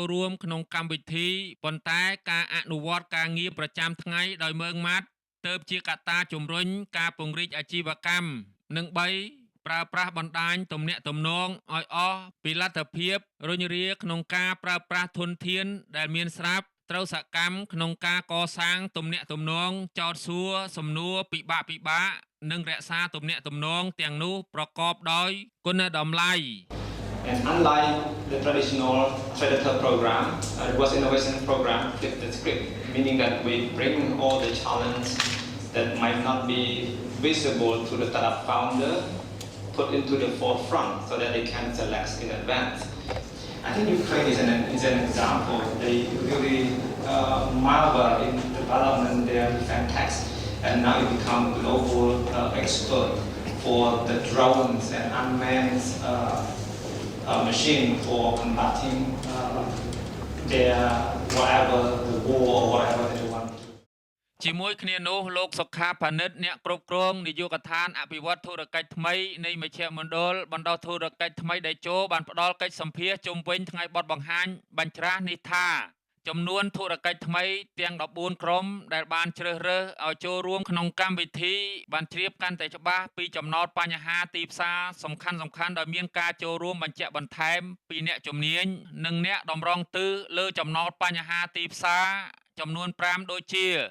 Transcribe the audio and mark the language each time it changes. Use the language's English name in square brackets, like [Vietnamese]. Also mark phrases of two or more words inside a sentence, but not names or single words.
[Khmer] រួមក្នុងកម្មវិធីប៉ុន្តែការអនុវត្តការងារប្រចាំថ្ងៃដោយម៉ឺងម៉ាត់ទើបជាកត្តាជំរុញការពង្រីកអាជីវកម្មនិង3ប្រើប្រាស់បណ្ដាញទំនាក់ទំនងឲ្យអស់ពីលទ្ធភាពរុញរាក្នុងការប្រើប្រាស់ធនធានដែលមានស្រាប់ត្រូវសកម្មក្នុងការកសាងទំនាក់ទំនងចោទសួរសំណួរពិបាកនិងរក្សាទំនាក់ទំនងទាំងនោះប្រកបដោយគុណតម្លៃ [English] And unlike the traditional predator program, it was innovation program flip the script, meaning that we bring all the challenges that might not be visible to the startup founder put into the forefront so that they can select in advance. I think Ukraine is an example. They really marvel in development their defense tech, and now it become global expert for the drones and unmanned machine for combating their whatever the war or whatever they want. [Khmer] ជាមួយគ្នានោះលោកសុខាផានិតអ្នកគ្រប់គ្រងនាយកដ្ឋានអភិវឌ្ឍធុរកិច្ចថ្មីនៃមជ្ឈមណ្ឌលបណ្ដុះធុរ កិច្ចថ្មីដែលចូលបានផ្ដល់កិច្ចសម្ភាសជុំវិញថ្ងៃបទបង្ហាញបញ្ច្រាស់នេះថាចំនួនធុរកិច្ចថ្មីទាំង14ក្រុមដែលបានជ្រើសរើសឲ្យចូលរួមក្នុងកម្មវិធីបានជ្រាបកាន់តែច្បាស់ពីចំណោទបញ្ហាទីផ្សារសំខាន់ដោយមានការចូលរួមបញ្ជាក់បន្ថែមពីអ្នកជំនាញនិងអ្នកតម្រង់ទិសលើចំណោទបញ្ហាទីផ្សារចំនួន5ដូចជា